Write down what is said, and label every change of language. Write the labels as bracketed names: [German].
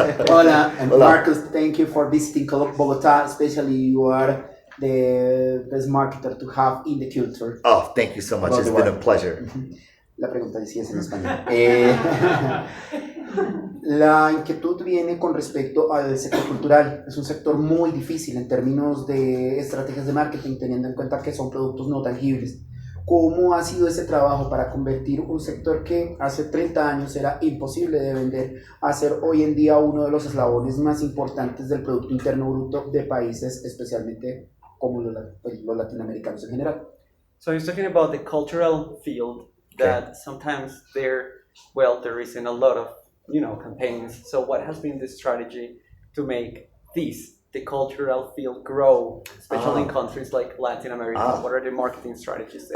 [English] Hola, and Marcus, thank you for visiting Bogotá, especially you are the best marketer to have in the culture. Oh, thank you so much. It's been a pleasure. [Spanish] La pregunta sí es en español. La inquietud viene con respecto al sector cultural. Es un sector muy difícil en términos de estrategias de marketing, teniendo en cuenta que son productos no tangibles. ¿Cómo ha sido ese trabajo para convertir un sector que hace 30 años era imposible de vender a ser hoy en día uno de los eslabones más importantes del Producto Interno Bruto de países, especialmente como los latinoamericanos en general? [English] So he's talking about the cultural field that sometimes there isn't a lot of, campaigns. So what has been the strategy to make the cultural field grow, especially in countries like Latin America? What are the marketing strategies there?